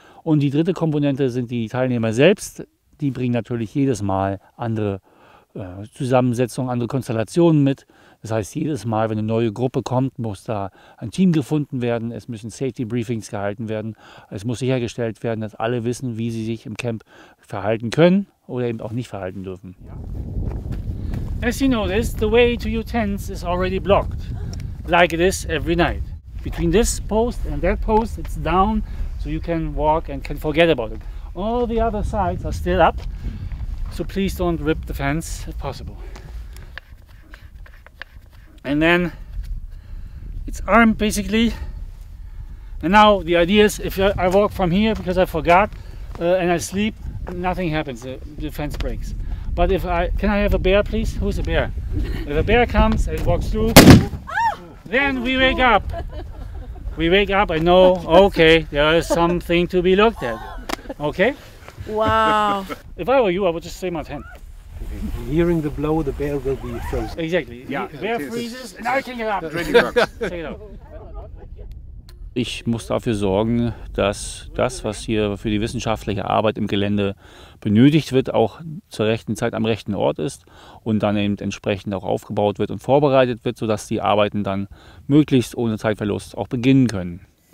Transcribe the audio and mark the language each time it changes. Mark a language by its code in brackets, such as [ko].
[de] Und die dritte Komponente sind die Teilnehmer selbst. Die bringen natürlich jedes Mal andere Zusammensetzungen, andere Konstellationen mit. Das heißt, jedes Mal, wenn eine neue Gruppe kommt, muss da ein Team gefunden werden. Es müssen Safety Briefings gehalten werden. Es muss sichergestellt werden, dass alle wissen, wie sie sich im Camp verhalten können oder eben auch nicht verhalten dürfen. [en] As you notice, the way to your tents is already blocked, like it is every night. Between this post and that post, it's down, so you can walk and can forget about it. All the other sides are still up. So please don't rip the fence if possible. And then it's armed basically. And now the idea is if I walk from here because I forgot and I sleep, nothing happens, the fence breaks. But can I have a bear please? Who's a bear? If a bear comes and walks through, then we wake up. We wake up and know, okay, there is something to be looked at. Okay? Wow. If I were you, I would just stay in my tent. Hearing the blow, the bear will be frozen. Exactly. Yeah. The bear freezes and I can get up. Check it out. [de] ich muss dafür sorgen, dass das, was hier für die wissenschaftliche Arbeit im Gelände benötigt wird, auch zur rechten Zeit am rechten Ort ist und dann eben entsprechend auch aufgebaut wird und vorbereitet wird, sodass die Arbeiten dann möglichst ohne Zeitverlust auch beginnen können.